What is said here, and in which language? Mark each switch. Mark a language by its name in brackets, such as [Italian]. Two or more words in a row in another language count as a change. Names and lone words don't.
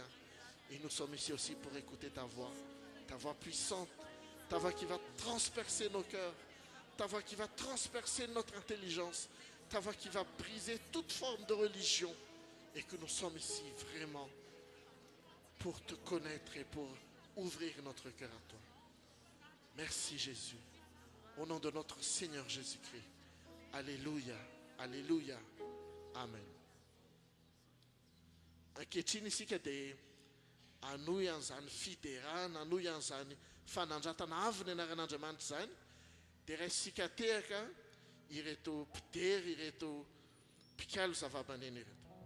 [French] Et nous sommes ici aussi pour écouter ta voix puissante, ta voix qui va transpercer nos cœurs, ta voix qui va transpercer notre intelligence, ta voix qui va briser toute forme de religion. Et que nous sommes ici vraiment pour te connaître et pour ouvrir notre cœur à toi. Merci Jésus. Au nom de notre Seigneur Jésus-Christ. Alléluia. Alléluia. Amen. [Malagasy] Ankehitriny isika dia anoy an'izany fiderana, anoy an'izany fanandratana avy ny anaran'Andriamanitra izany, dia raisika teraka ireto mpidery, ireto mpikalo zava-maneno ireto.